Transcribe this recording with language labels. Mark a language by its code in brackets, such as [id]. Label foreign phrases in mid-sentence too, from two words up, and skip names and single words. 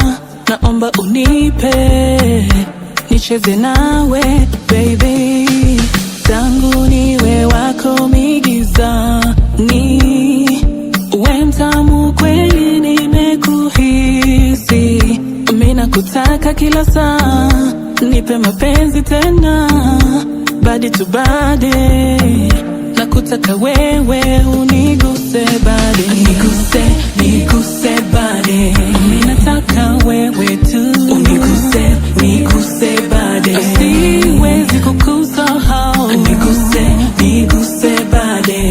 [sw] Naomba unipe nicheze nawe baby, tangu niwe wako migizani, uwe mtamu kweli nimekuhisi. Mina kutaka kila saa, nipe mapenzi tena, [en] body to body. [sw] Nakutaka wewe uniguse body, niguse body. Minataka wewe tu uniguse body. Siwezi kukusahau, niguse body.